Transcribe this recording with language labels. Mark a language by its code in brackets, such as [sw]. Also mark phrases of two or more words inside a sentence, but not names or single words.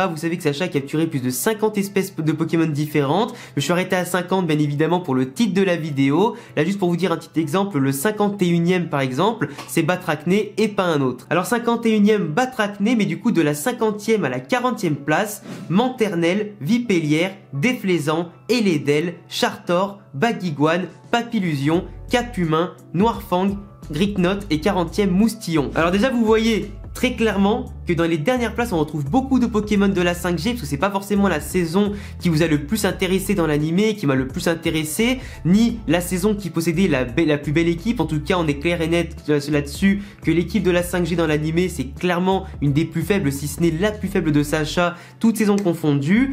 [fr] Vous savez que Sacha a capturé plus de 50 espèces de Pokémon différentes. Je suis arrêté à 50 bien évidemment pour le titre de la vidéo. Là juste pour vous dire un petit exemple, le 51e par exemple, c'est Batracné et pas un autre. Alors 51e Batracné, mais du coup de la 50e à la 40e place, Manternel, Vipellière, Déflaisant, Elédel, Chartor, Baguiguane, Papillusion, Capumin, Noirfang, Gricknote et 40e Moustillon. Alors déjà vous voyez très clairement que dans les dernières places on retrouve beaucoup de Pokémon de la 5G parce que c'est pas forcément la saison qui vous a le plus intéressé dans l'animé, qui m'a le plus intéressé, ni la saison qui possédait la plus belle équipe. En tout cas on est clair et net là-dessus que l'équipe de la 5G dans l'animé c'est clairement une des plus faibles, si ce n'est la plus faible de Sacha, toutes saisons confondues.